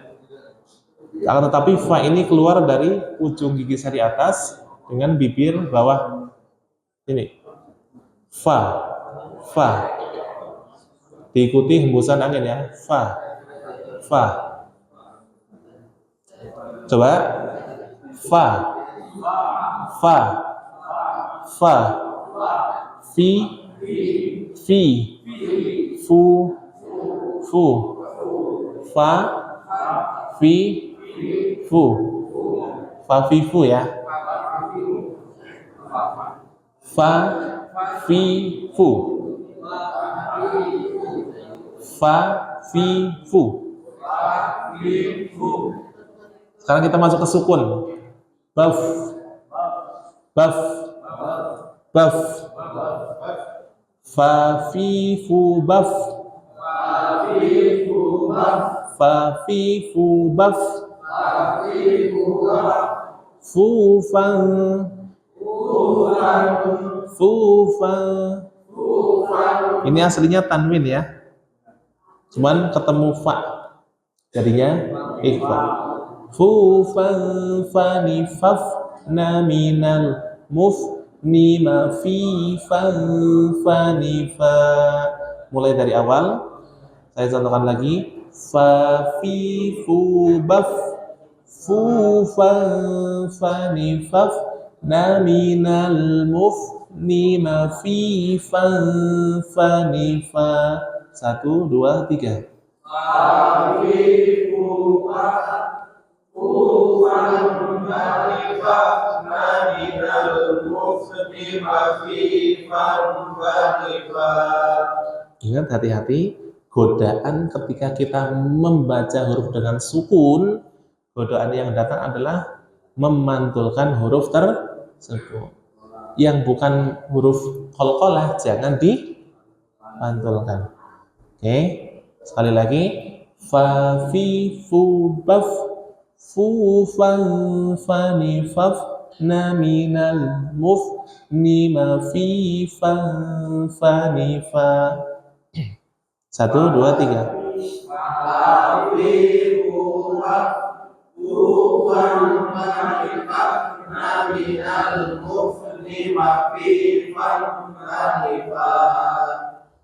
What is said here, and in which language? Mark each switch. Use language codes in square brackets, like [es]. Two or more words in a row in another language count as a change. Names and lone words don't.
[id] Akan tetapi fa ini keluar dari ujung gigi sari atas dengan bibir bawah ini. Fa. Diikuti hembusan angin ya. Fa. Coba. Fa. Fi. Fu. Fa. Fi. Fu. Fa, fi, fu ya. Fa, fi, fu. Fa, fi, fu. Sekarang kita masuk ke sukun. Baf. Fa, fi, fu, baf. Fa, fi, fu, baf. Fufan. Ini aslinya tanwin ya. Cuman ketemu fa. Jadinya ikhfa. Fufan fani faf na minal mufni ma fi fan fani fa. Mulai dari awal. Saya contohkan lagi. Fa fi fu baf. Fufan fani faf na minal mufni ma fi fan fani fa. 1, 2, 3. Ingat, hati-hati godaan ketika kita membaca huruf dengan sukun. Godaan yang datang adalah memantulkan huruf tersebut. Yang bukan huruf qalqalah jangan dipantulkan. Oke, sekali lagi. Fa fi fu baf fu fan fani faf na minal mufni ma fi fan fani fa. 1, 2, 3.